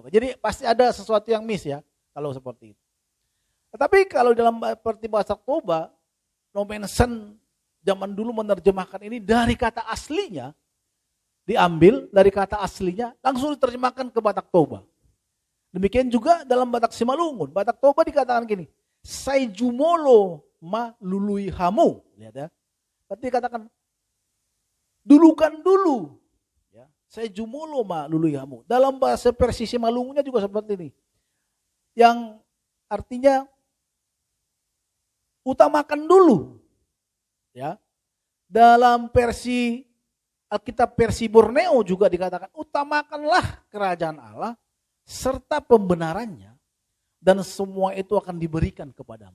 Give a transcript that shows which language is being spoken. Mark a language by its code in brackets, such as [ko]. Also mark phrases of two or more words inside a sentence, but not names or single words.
[id] Jadi pasti ada sesuatu yang miss ya, kalau seperti itu. Tetapi kalau dalam seperti bahasa Toba, Nomensen zaman dulu menerjemahkan ini dari kata aslinya, diambil dari kata aslinya, langsung diterjemahkan ke Batak Toba. Demikian juga dalam Batak Simalungun. Batak Toba dikatakan gini, [bbc] Sai jumolo ma lului hamu. [id] Lihat ya. Berarti dikatakan, dulukan dulu. Ya. [bbc] Sai jumolo ma lului hamu. [id] Dalam bahasa Persi Simalungunnya juga seperti ini. Yang artinya, utamakan dulu. Ya. Dalam versi Alkitab versi Borneo juga dikatakan, utamakanlah kerajaan Allah serta pembenarannya, dan semua itu akan diberikan kepadamu.